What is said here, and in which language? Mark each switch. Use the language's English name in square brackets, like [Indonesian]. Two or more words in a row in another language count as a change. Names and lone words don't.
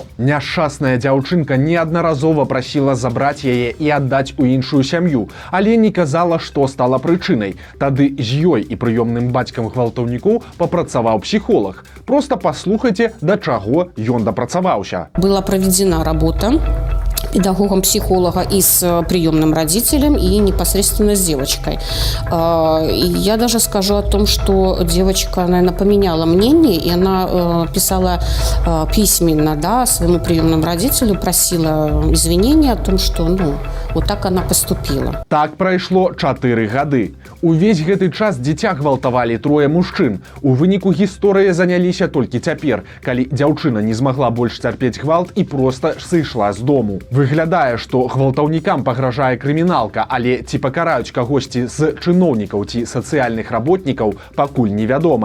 [Belarusian] Няшчасная дзяўчынка неаднаразова прасіла забраць яе і аддаць у іншую сям'ю, але не казала, што стала прычынай. Тады з ёй і прыёмным бацькам гвалтаўнікоў папрацаваў псіхолог. Проста паслухайце, да чаго ён дапрацаваўся. [Russian] Была проведена работа педагогом психолога и с приемным родителем, и непосредственно с девочкой. И я даже скажу о том, что девочка, наверное, поменяла мнение, и она писала письменно, да, своему приемному родителю, просила извинения о том, что, вот так она поступила. [Belarusian] Так прайшло 4 гады. Увесь гэты час дзіця гвалтавалі 3 мужчын. У выніку гісторыі заняліся толькі цяпер, калі дзяўчына не змагла больш цярпець гвалт і проста сышла з дому. Выглядае, што гвалтаўнікам пагражае крыміналка, але ці пакараюць кагосьці з чыноўнікаў ці сацыяльных работнікаў, пакуль невядома.